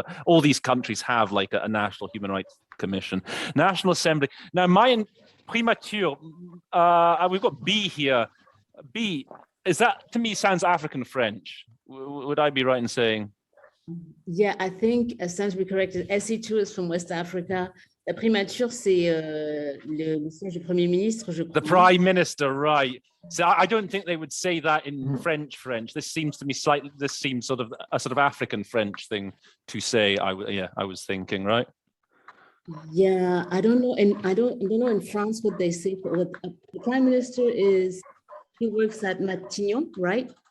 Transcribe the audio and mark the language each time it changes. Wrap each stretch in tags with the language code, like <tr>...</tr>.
<en>But all these countries have like a national human rights commission. National Assembly. Now, my primature, we've got B here. B, is that, to me, sounds African French. Would I be right in saying? Yeah, I think it sounds to be correct. SE2 is from West Africa.</en> <fr>La primature, c'est le siège du Premier ministre, je crois.</fr> <en>The Prime Minister, right. So I don't think they would say that in French. This seems to me this seems sort of a sort of African French thing to say. I was thinking, right? Yeah, I don't know, and I don't know in France what they say. For what the Prime Minister is, he works at Matignon, right?</en>